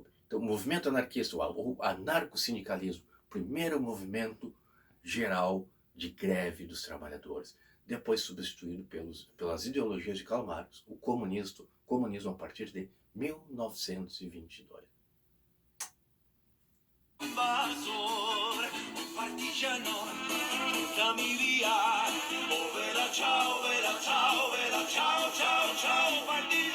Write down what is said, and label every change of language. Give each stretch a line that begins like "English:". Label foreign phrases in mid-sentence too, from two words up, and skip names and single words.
Portuguese: Então, o movimento anarquista, o anarcossindicalismo, primeiro movimento geral de greve dos trabalhadores, depois substituído pelas ideologias de Karl Marx, o comunismo a partir de 1922.
Italian: Invasor, un partigiano, buttami via. Oh, vela ciao, ciao, ciao, ciao,